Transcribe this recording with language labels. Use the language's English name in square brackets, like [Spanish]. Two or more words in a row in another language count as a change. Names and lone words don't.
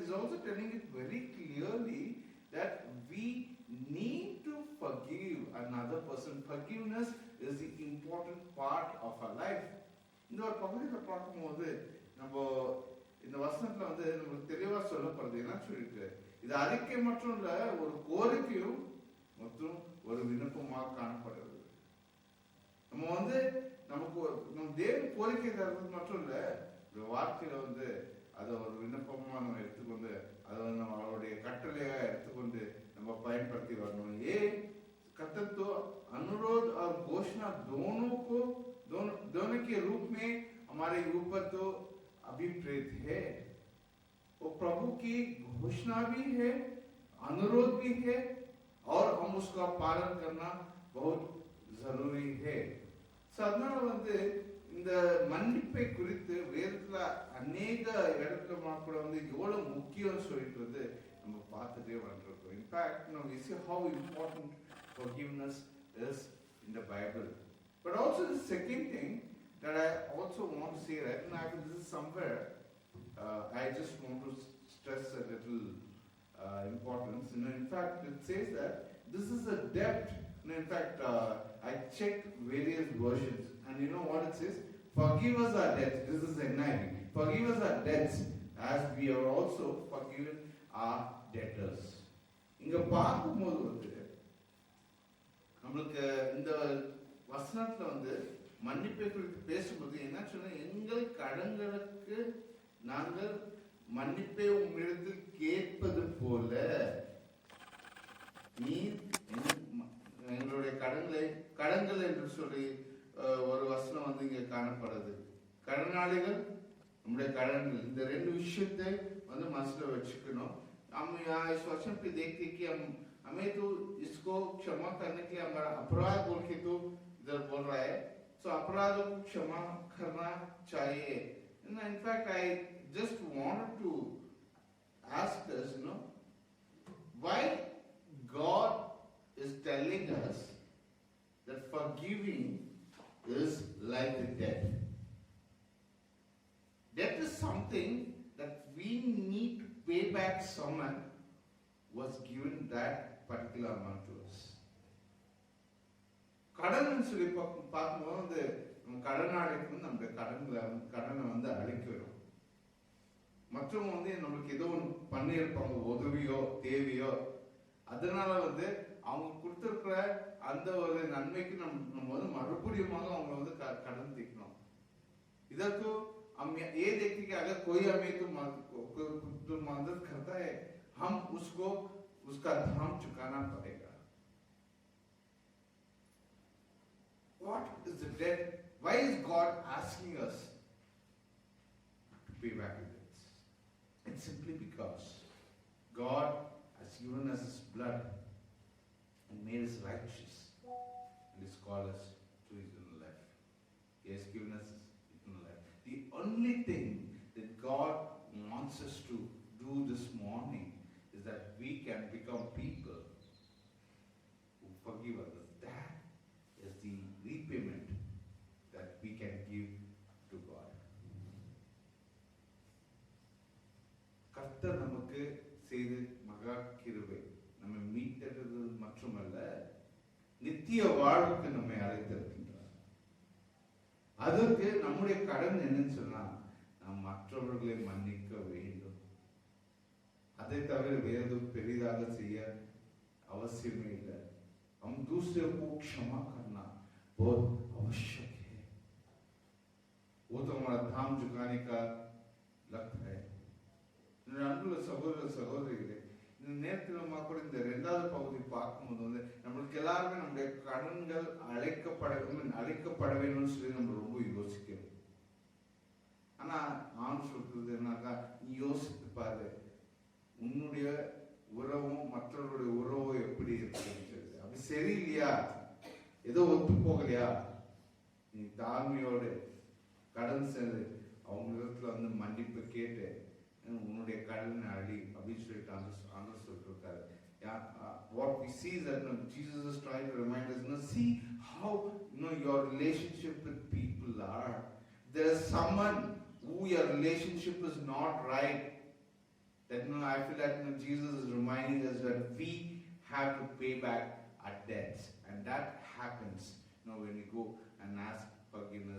[English] He's also telling it very clearly that we need to forgive another person. Forgiveness is the important part of our life. [Tamil] இந்த ஒரு பகுதியில் பார்க்கும்போது நம்ம இந்த வசனத்துல வந்து நமக்கு தெளிவா சொல்லப்படுது என்ன சொல்லிட்டு, இது அறிக்கை மட்டும் இல்ல, ஒரு கோரிக்கையும் மற்றும் ஒரு விண்ணப்பமாக காணப்படுறது. நம்ம வந்து நமக்கு நம்ம தேவன் கோரிக்கை தருவது மட்டும் இல்ல, இந்த வாழ்க்கையில வந்து அதை ஒரு விண்ணப்பமா நம்ம எடுத்துக்கொண்டு அதை வந்து நம்ம அவருடைய கட்டளையா எடுத்துக்கொண்டு நம்ம பயன்படுத்தி வரணும். [Hindi] ये कथन तो अनुरोध और घोषणा दोनों के रूप में हमारे ऊपर तो अभिप्रेत है. वो प्रभु की घोषणा भी है, अनुरोध भी है, और हम उसका पालन करना बहुत जरूरी है. [Tamil] அதனால வந்து இந்த மன்னிப்பை குறித்து வேதத்துல அநேக இடத்துல கூட வந்து எவ்வளவு முக்கியம் சொல்லிட்டு வந்து நம்ம பார்த்துட்டே வந்துருக்கோம். [English] In fact we see how important forgiveness is in the Bible. But also the second thing that I also want to say, right, and I think this is somewhere I just want to stress a little importance. In fact, it says that this is a debt. In fact, I checked various versions, and you know what it says? Forgive us our debts. This is NIV. Forgive us our debts as we are also forgiven our debtors. [Tamil] இங்க பார்க்கும்போது வந்து நம்மளுக்கு இந்த வசனத்துல வந்து மன்னிப்பை குறித்து பேசும்போது என்ன சொன்னா, எங்கள் கடன்களுக்கு நாங்கள் மன்னிப்பை உங்களிடத்தில் கேட்பது போல நீ எங்களுடைய கடன்கள் என்று சொல்லி ஒரு வசனம் வந்து இங்க காணப்படுது. கடனாளிகள், நம்முடைய கடன்கள், இந்த ரெண்டு விஷயத்தை வந்து மனசுல வச்சுக்கணும். [Hindi] हम इस वचन पे देखते कि हमें तो इसको क्षमा करने के लिए हमारा अपराध बोल के तो इधर बोल रहा है, सो अपराधों को क्षमा करना चाहिए. [English] In fact, I just wanted to ask us, why God is telling us that forgiving is like a debt. Debt is something that we need to pay back someone who was given that particular amount to us. [Tamil] கடன் சொல்லி பார்க்கும்போது நம்ம கடனாளிக்கு வந்து நம்ம கடனை வந்து அழிக்கிறோம். மற்றவங்க வந்து நம்மளுக்கு ஏதோ ஒன்று பண்ணியிருப்பாங்க, உதவியோ தேவையோ, அதனால வந்து அவங்க கொடுத்துருக்கிற அந்த ஒரு நன்மைக்கு நம்ம வந்து மறுபடியும் அவங்க வந்து கடன் தீர்க்கணும். [Hindi] இதற்கு हम ये देखते कि अगर कोई हमें तो मदद करता है, हम उसको उसका दाम चुकाना पड़ेगा. [English] What is the debt? Why is God asking us to pay back the debts? It's simply because God has given us His blood and made us righteous, and He's called us to eternal life. He has given us eternal life. The only thing that God wants us to do this morning is that we can become people who forgive others. That is the repayment that we can give to God. [Tamil] கர்த்தர் நமக்கு செய்த மகா கிருபை நம்மை மீட்டெடுத்தது மட்டுமல்ல, நித்திய வாழ்வுக்கு நம்மை அழைத்திருக்கின்றார். அதற்கு நம்முடைய கடன் என்னன்னு சொன்னா, நாம் மற்றவர்களை மன்னிக்க வேண்டும். அதை தவிர வேறு பெரிதாக செய்ய அவசியமே இல்லை. [Hindi] हम दूसरे को क्षमा करना बहुत आवश्यक है. वो तो हमारा धाम झुकाने का लगता है. [Tamil] அன்புள்ள சகோதர சகோதரிகளே, இந்த நேரத்தில் நம்ம கூட இந்த 2வது பகுதி பார்க்கும்போது வந்து நம்மளுக்கு எல்லாருமே நம்முடைய கடன்கள் அழைக்கப்பட வேணும்னு சொல்லி நம்ம ரொம்ப யோசிக்கிறோம். ஆனா நான் சொல்றது என்னக்கா, நீ யோசித்து பாரு, உன்னுடைய உறவும் மற்றவருடைய உறவும் எப்படி இருக்குன்னு சொல்லி. அப்படி சரியில்லையா, ஏதோ ஒத்து போகலையா, நீ தாழ்மையோடு கடன் சென்று அவங்க இடத்துல வந்து மன்னிப்பு கேட்டு உன்னுடைய கடனை அழி அப்படின்னு சொல்லிட்டு ஆண்டவர் சொல்லிட்டு இருக்காரு. [English] What we see is that Jesus is trying to remind us, see how your relationship with people are. There is someone who your relationship is not right. That I feel that Jesus is reminding us that we have to pay back our debts, and that happens when we go and ask forgiveness.